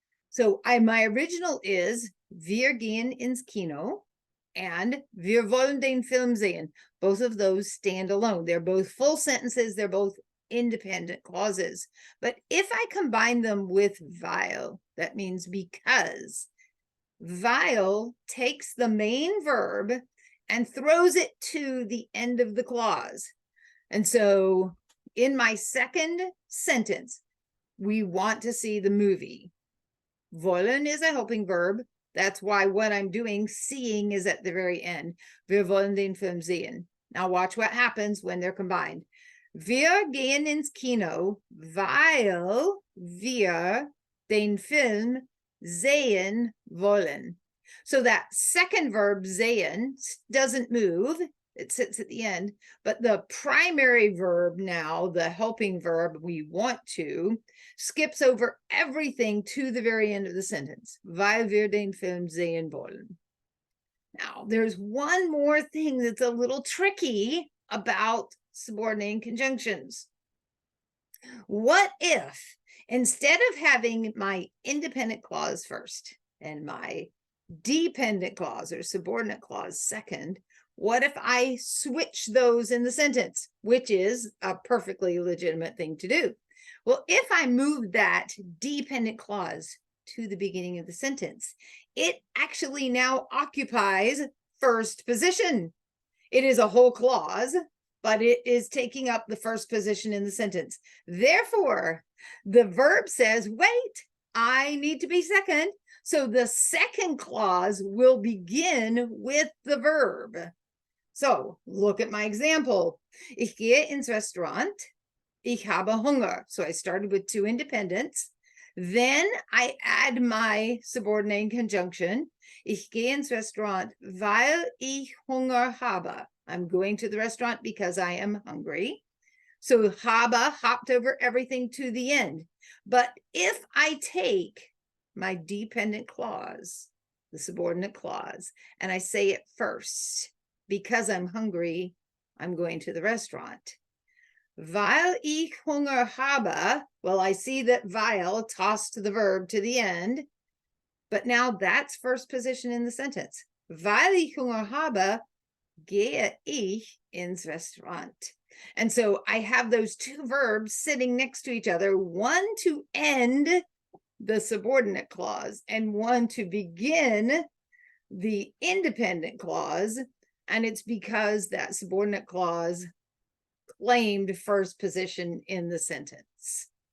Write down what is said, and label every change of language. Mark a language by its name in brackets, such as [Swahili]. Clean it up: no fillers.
[English] So my original is [German] wir gehen ins Kino [English] and [German] wir wollen den Film sehen. [English] Both of those stand alone. They're both full sentences. They're both independent clauses. But if I combine them with weil, that means because, weil takes the main verb and throws it to the end of the clause. And so in my second sentence, we want to see the movie. Wollen is a helping verb. That's why what I'm doing, seeing, is at the very end. [German] Wir wollen den Film sehen. [English] Now watch what happens when they're combined. [German] Wir gehen ins Kino, weil wir den Film sehen wollen. [English] So that second verb, sehen, doesn't move. It sits at the end. But the primary verb now, the helping verb, we want to, skips over everything to the very end of the sentence. [German] Weil wir den Film sehen wollen. [English] Now, there's one more thing that's a little tricky about subordinating conjunctions. What if, instead of having my independent clause first and my dependent clause or subordinate clause second, what if I switch those in the sentence, which is a perfectly legitimate thing to do? Well, if I move that dependent clause to the beginning of the sentence, it actually now occupies first position. It is a whole clause, but it is taking up the first position in the sentence. Therefore, the verb says, wait, I need to be second. So the second clause will begin with the verb. So look at my example. [German] Ich gehe ins Restaurant. Ich habe Hunger. [English] So I started with two independents. Then I add my subordinate conjunction. [German] Ich gehe ins Restaurant, weil ich Hunger habe. [English] I'm going to the restaurant because I am hungry. So habe hopped over everything to the end. But if I take my dependent clause, the subordinate clause, and I say it first, because I'm hungry, I'm going to the restaurant. [German] Weil ich Hunger habe, [English] well, I see that weil tossed the verb to the end, but now that's first position in the sentence. [German] Weil ich Hunger habe, gehe ich ins Restaurant. [English] And so I have those two verbs sitting next to each other, one to end the subordinate clause and one to begin the independent clause. And it's because that subordinate clause claimed first position in the sentence.